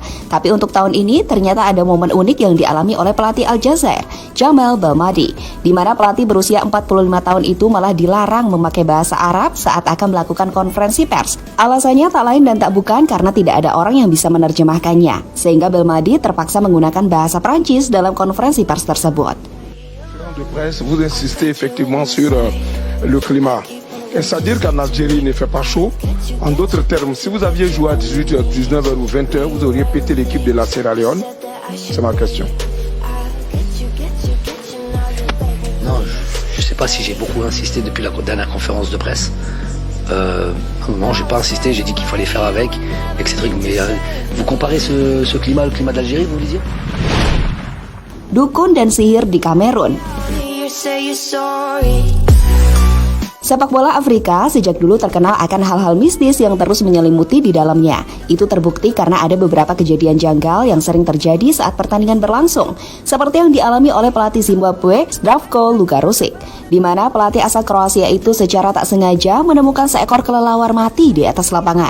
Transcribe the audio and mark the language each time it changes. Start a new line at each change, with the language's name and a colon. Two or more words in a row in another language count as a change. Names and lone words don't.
Indonesian: Tapi untuk tahun ini ternyata ada momen unik yang dialami oleh pelatih Aljazair, Jamal Belmadi, di mana pelatih berusia 45 tahun itu malah dilarang memakai bahasa Arab saat akan melakukan konferensi pers. Alasannya tak lain dan tak bukan karena tidak ada orang yang bisa menerjemahkannya, sehingga Belmadi terpaksa menggunakan bahasa Prancis dalam konferensi pers tersebut.
French: De presse, vous insistez effectivement sur le climat. C'est-à-dire qu'en Algérie, il ne fait pas chaud. En d'autres termes, si vous aviez joué à 18h, 19h ou 20h, vous auriez pété l'équipe de la Sierra Leone. C'est ma question. Non, je ne sais pas si j'ai beaucoup insisté depuis la dernière conférence de presse. Non, j'ai pas insisté, j'ai dit qu'il fallait faire avec ces trucs. Mais vous comparez ce climat, le climat de l'Algérie, vous voulez dire?
Indonesian: Dukun dan sihir di Kamerun. Sepak bola Afrika sejak dulu terkenal akan hal-hal mistis yang terus menyelimuti di dalamnya. Itu terbukti karena ada beberapa kejadian janggal yang sering terjadi saat pertandingan berlangsung, seperti yang dialami oleh pelatih Zimbabwe, Zdravko Lugarusic, di mana pelatih asal Kroasia itu secara tak sengaja menemukan seekor kelelawar mati di atas lapangan.